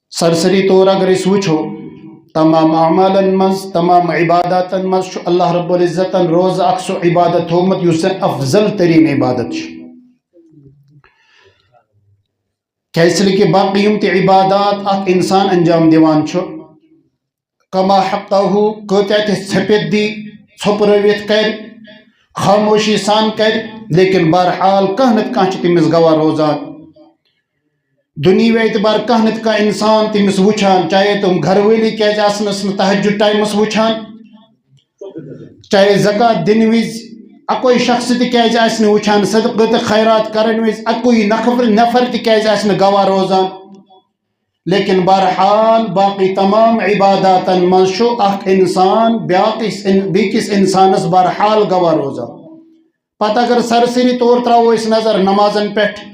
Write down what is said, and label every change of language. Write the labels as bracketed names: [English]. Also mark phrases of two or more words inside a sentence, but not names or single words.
[Kashmiri] سرسری طور اگر اس وچھو تمام اعمالن مز تمام عباداتن مز اللہ رب العزتن روز اکسو عبادت تھومت یس زن افضل ترین عبادت کیس لیے باقی یم تی عبادات اخ انسان انجام دیوان چھو کما حقہ کتیا تی ژھپت دی ژھپرٲوِتھ کر خاموشی سان کر لیکن بہرحال کانٛہہ نتہٕ کانٛہہ چھُ تٔمِس گواہ روزان دنیاوی اعتبار کانٛہہ نتہٕ کانٛہہ انسان تٔمِس وٕچھان چاہے تِم گھر وٲلی کیازِ آسنس نہٕ تہجد ٹایمس وٕچھان چاہے زکات دِنہٕ وِزِ اکوے شخص تہِ کیازِ آسہِ نہٕ وٕچھان صدقہٕ تہٕ خیرات کرن وِزِ اکوے نفر تہِ کیازِ آسہِ نہٕ گواہ روزان لیکن بہرحال باقی تمام عباداتن منٛز چھُ اکھ انسان بیٚکِس انسانس بہرحال گواہ روزان پتہٕ اگر سرسری طور تراوو أسۍ نظر نمازن پٮ۪ٹھ